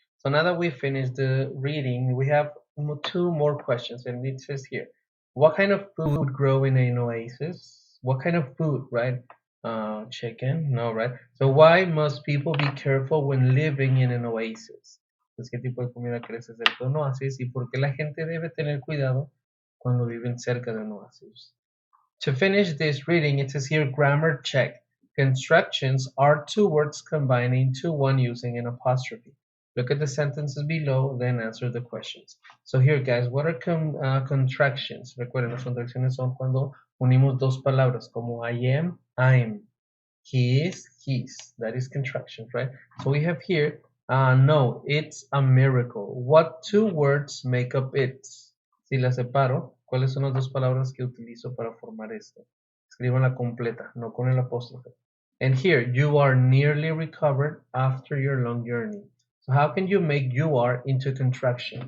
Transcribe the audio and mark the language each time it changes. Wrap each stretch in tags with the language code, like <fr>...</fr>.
<en>So now that we finished the reading, we have two more questions, and it says here, what kind of food would grow in an oasis? What kind of food, right? Chicken? No, right? So why must people be careful when living in an oasis?</en> <es>Pues, ¿qué tipo de comida crece cerca de un oasis? ¿Y por qué la gente debe tener cuidado cuando viven cerca de un oasis?</es> <en>To finish this reading, it says here, grammar check. Constructions are two words combined into one using an apostrophe. Look at the sentences below, then answer the questions. So here, guys, what are contractions?</en> <es>Recuerden, las contracciones son cuando unimos dos palabras, como</es> <en>I am, I'm. He is, he's. That is contractions, right? So we have here, no, it's a miracle. What two words make up it?</en> <es>Si la separo, ¿cuáles son las dos palabras que utilizo para formar esto? Escríbanla completa, no con el apóstrofe.</es> <en>And here, you are nearly recovered after your long journey. So how can you make you are into contraction?</en>